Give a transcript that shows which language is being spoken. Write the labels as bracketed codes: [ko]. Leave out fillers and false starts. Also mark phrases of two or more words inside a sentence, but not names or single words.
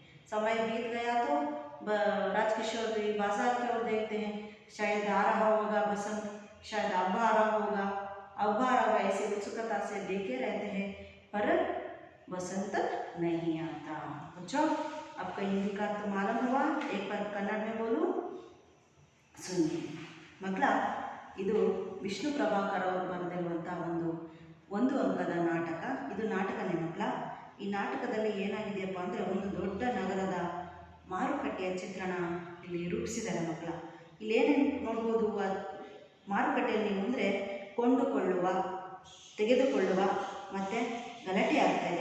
[hi] समय बीत गया तो राजकिशोर भी बाजार की ओर देखते हैं, शायद आ रहा होगा बसंत, शायद अब आ रहा होगा, अब आ रहा होगा, ऐसे उत्सुकता से देखे रहते हैं, पर बसंत नहीं आता। बच्चों, आपका हिंदी का तो मालूम हुआ, एक बार कन्नड़ में बोलूं, सुनिए। [kn] ಮಕ್ಕಳ, ಇದು ವಿಷ್ಣು ಪ್ರಭಾಕರ್ ಅವರು ಬರೆದಿರುವಂಥ ಒಂದು ಅಂಕದ ನಾಟಕ. ಇದು ನಾಟಕನೇ ಮಕ್ಕಳ. ಈ ನಾಟಕದಲ್ಲಿ ಏನಾಗಿದೆಯಪ್ಪ ಅಂದರೆ, ಒಂದು ದೊಡ್ಡ ನಗರದ ಮಾರುಕಟ್ಟೆಯ ಚಿತ್ರಣ ಇಲ್ಲಿ ರೂಪಿಸಿದ್ದಾರೆ ಮಕ್ಕಳ. ಇಲ್ಲೇನೇನು ನೋಡ್ಬೋದು ಮಾರುಕಟ್ಟೆಯಲ್ಲಿ ನೀವು ಅಂದರೆ, ಕೊಂಡುಕೊಳ್ಳುವ, ತೆಗೆದುಕೊಳ್ಳುವ ಮತ್ತು ಗಲಾಟೆ ಆಗ್ತಾಯಿದೆ.